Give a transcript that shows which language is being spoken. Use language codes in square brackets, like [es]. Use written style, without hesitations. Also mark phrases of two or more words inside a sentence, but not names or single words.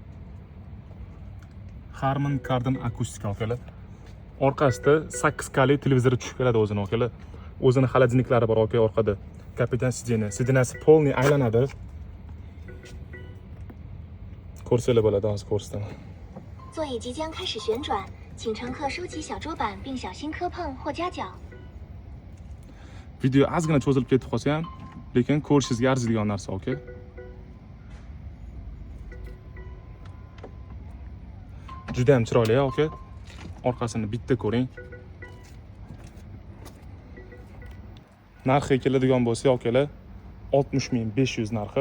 [uz] Harman Kardon akustika akalar. Orqasida 8 kali televizor tushib keladi o'zini akalar. O'zini xolodilniklari bor aka orqada. Kapitan sidyeni. Sidyenasi polniy aylanadi. Ko'rsanglar bo'ladi, hozir ko'rsataman. [zh] 座椅即将开始旋转，请乘客收起小桌板并小心磕碰或夹脚。 [uz] Video ozgina cho'zilib ketib qolsa ham, lekin ko'rishingizga arziydigan narsa, okay? Juda ham chiroyli, okay? Orqasini bitta ko'ring. Narxiga keladigan bo'lsa, okalar, 60.500 narxi.